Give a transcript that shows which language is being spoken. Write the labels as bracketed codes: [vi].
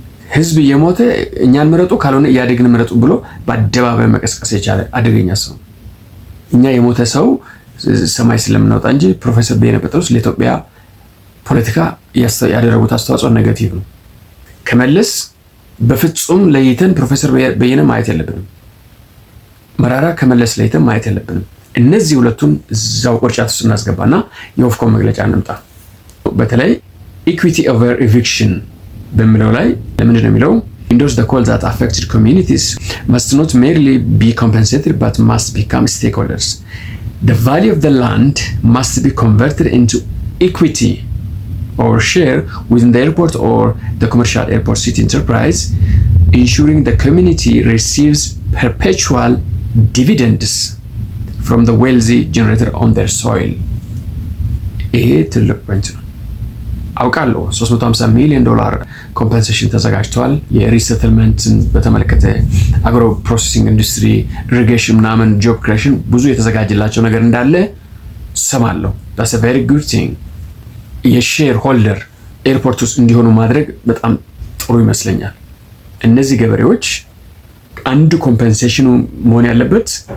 [am] ህዝብ እየሞተ እኛን ምረጡ ካልሆነ ኢህአዴግን ምረጡ ብሎ በአደባባይ መቀስቀስ የቻለ አደገኛ ሰው። እኛ የሞተ ሰው ሰማይ ስለምናወጣ እንጂ ፕሮፌሰር በየነ ጴጥሮስ ለኢትዮጵያ ፖለቲካ ያደረጉት አስተዋጽኦ ኔጋቲቭ ነው። ከመለስ በፍጹም ለይተን ፕሮፌሰር በየነ ማየት የለብንም። መራራ ከመለስ ለይተን ማየት የለብንም። እነዚህ ሁለቱን እዛው ቁርጫት ውስጥ እናስገባና የኦፍኮ መግለጫ እንምጣ። በተለይ ኢኩዊቲ ኦቨር ኤቪክሽን በሚለው ላይ ለምንድን ነው የሚለው? [en] endorse the call that affected communities must not merely be compensated but must become stakeholders. The value of the land must be converted into equity or share within the airport or the commercial airport city enterprise, ensuring the community receives perpetual dividends from the wealthy generated on their soil. [am] ይሄ ትልቅ ፖይንት ነው። አውቃለሁ $350 ሚሊዮን ኮምፐንሴሽን ተዘጋጅቷል። የሪሴትልመንትን በተመለከተ አግሮ ፕሮሰሲንግ ኢንዱስትሪ፣ ኢሪጌሽን ምናምን ጆብ ክሬሽን ብዙ የተዘጋጀላቸው ነገር እንዳለ ሰማለሁ። [en] that's a very good thing። [am] የሼር ሆልደር ኤርፖርት ውስጥ እንዲሆኑ ማድረግ በጣም ጥሩ ይመስለኛል። እነዚህ ገበሬዎች አንዱ ኮምፐንሴሽኑ መሆን ያለበት